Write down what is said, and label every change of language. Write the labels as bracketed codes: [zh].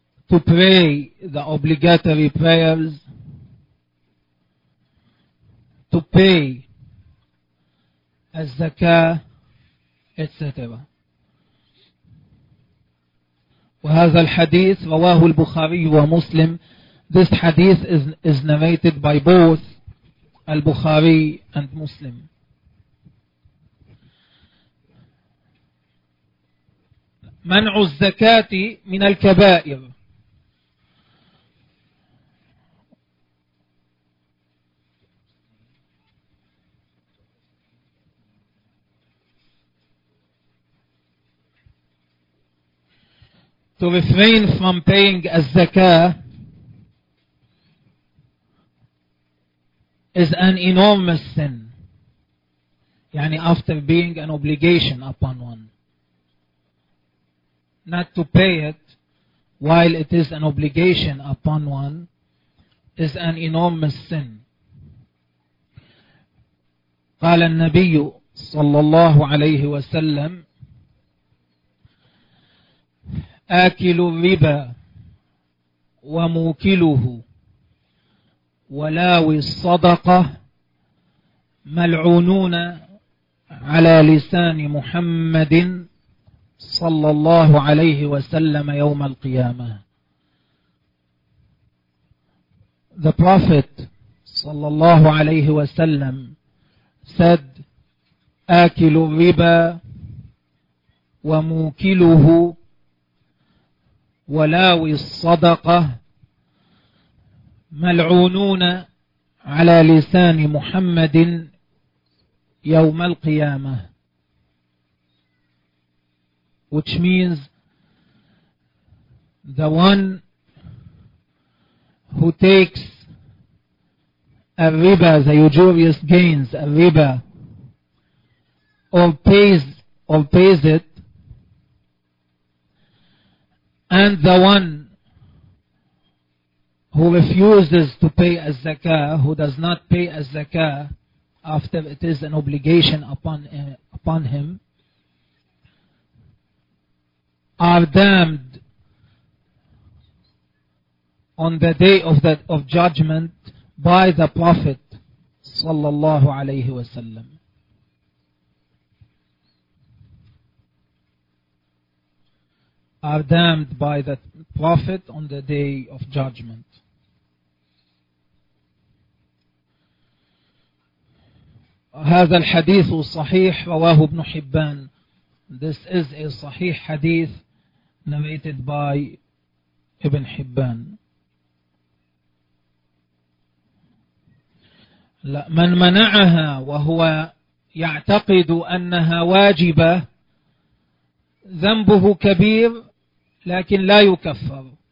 [en] to pray the obligatory prayers, to pay الزكاه, etc. [ar] وهذا الحديث رواه البخاري ومسلم. [en] This hadith is narrated by both البخاري and Muslim. [ar] منع الزكاة من الكبائر. [en] To refrain from paying الزكاة is an enormous sin. يعني after being an obligation upon one. Not to pay it while it is an obligation upon one is an enormous sin. [ar] قال النبي صلى الله عليه وسلم آكل الربا وموكله ولاوي الصدقة ملعونون على لسان محمد صلى الله عليه وسلم يوم القيامة. [en] The Prophet [ar] صلى الله عليه وسلم [en] said [ar] آكل الربا وموكله ولاوي الصدقة ملعونون على لسان محمد يوم القيامة. [en] Which means the one who takes a riba, the usurious gains, a riba, or pays it, and the one who refuses to pay a zakah, who does not pay a zakah after it is an obligation upon him, are damned on the day of judgment by the Prophet [ar] صلى الله عليه وسلم. [en] Are damned by the Prophet on the day of judgment. [ar] هذا الحديث صحيح رواه ابن حبان. [en] This is a [ar] صحيح حديث [en] narrated by Ibn Hibban. [ar] لا, من منعها وهو يعتقد أنها واجبة ذنبه كبير لكن لا يكفر.